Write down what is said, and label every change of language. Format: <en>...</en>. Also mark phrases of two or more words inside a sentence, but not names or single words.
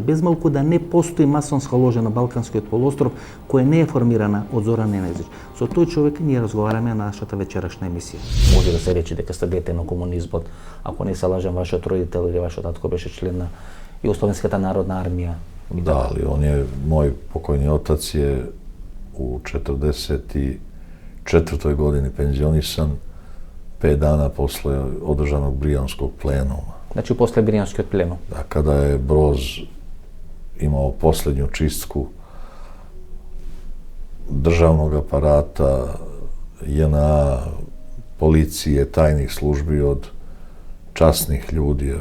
<mk>Без малку да не постои масонска ложа на Балканскиот полуостров која не е формирана од Зоран Ненезич. Со тој човек ние разговараме на нашата вечерашна емисија. Може да се рече дека сте дете на комунизмот, ако не се лажам, вашиот родител или вашиот татко беше член на Југословенската народна армија.</mk> <sr>Da, ali moj pokojni otac je u 44. godini penzionisan 5 dana posle održanog Brijanskog plenuma. Znači posle Brijanskog plenuma. Da, kada je Broz imao poslednju čistku državnog aparata, JNA, policije, tajnih službi od časnih ljudi, jer</sr>